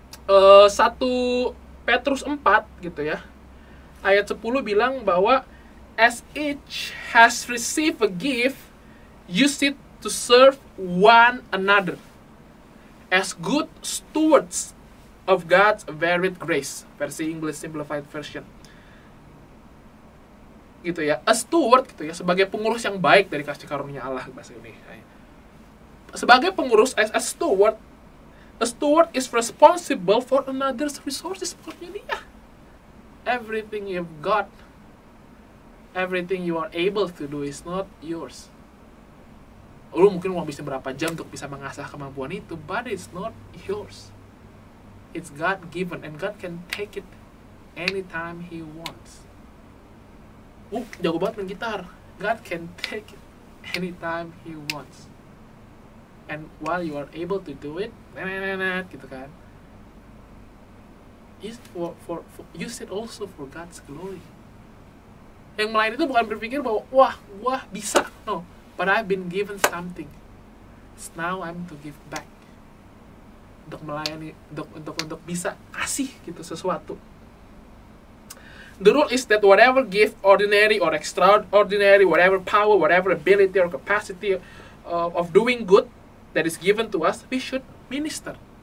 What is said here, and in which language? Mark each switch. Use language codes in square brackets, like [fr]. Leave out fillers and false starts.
[id] 1 Petrus 4 gitu ya, ayat 10 bilang bahwa [en] as each has received a gift, use it to serve one another as good stewards of God's varied grace. Versi English Simplified Version. [id] Gitu ya, [en] a steward [id] gitu ya, sebagai pengurus yang baik dari kasih karunia Allah bahasa Indonesia. Sebagai pengurus, [en] as a steward is responsible for another's resources. [id] Pokoknya dia, [en] everything you've got, everything you are able to do is not yours. [id] Lu mungkin mau bisa berapa jam untuk bisa mengasah kemampuan itu, [en] but it's not yours. It's God given, and God can take it anytime He wants. [id] Jago banget main gitar. [en] God can take it anytime He wants. And while you are able to do it, [id] gitu kan, [en] use it also for God's glory. [id] Yang melayani itu bukan berpikir bahwa wah, gua bisa, no. [en] But I've been given something. So now I'm to give back. [id] Untuk melayani, untuk bisa kasih gitu sesuatu. [en] The rule is that whatever gift, ordinary or extraordinary, whatever power, whatever ability or capacity of doing good that is given to us, we should minister.